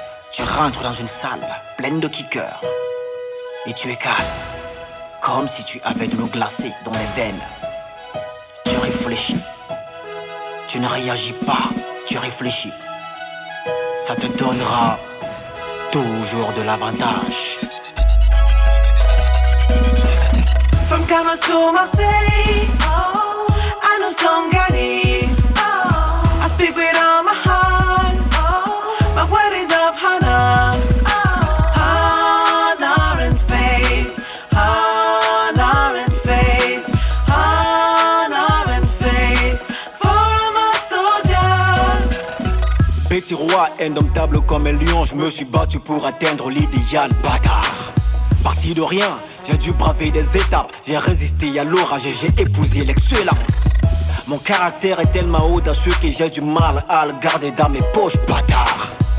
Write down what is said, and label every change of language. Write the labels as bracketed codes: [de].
[fr] Tu rentres dans une salle pleine de kickers et tu es calme, comme si tu avais de l'eau glacée dans les veines. Tu réfléchis, tu ne réagis pas, tu réfléchis. Ça te donnera toujours de l'avantage. [en] From Ghana to Marseille, I know some Ghanese. I speak with all my heart, my word is of honor. Honor and faith, honor and faith, honor and faith for my soldiers. [fr] Petit roi, indomptable comme un lion, je me suis battu pour atteindre l'idéal, bâtard. Parti de rien, j'ai dû braver des étapes, j'ai résisté à l'orage et j'ai épousé l'excellence. Mon caractère est tellement audacieux que j'ai du mal à le garder dans mes poches, bâtard.